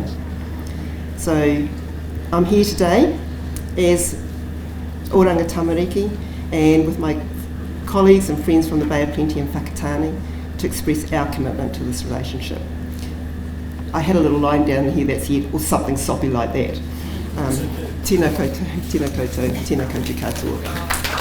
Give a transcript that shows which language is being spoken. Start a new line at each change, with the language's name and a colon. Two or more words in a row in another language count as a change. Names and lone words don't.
English: So I'm here today as Oranga Tamariki and with my colleagues and friends from the Bay of Plenty and Whakatane to express our commitment to this relationship. I had a little line down here that said, or something soppy like that.
Māori: Tēnā koutou, tēnā koutou, tēnā koutou katoa.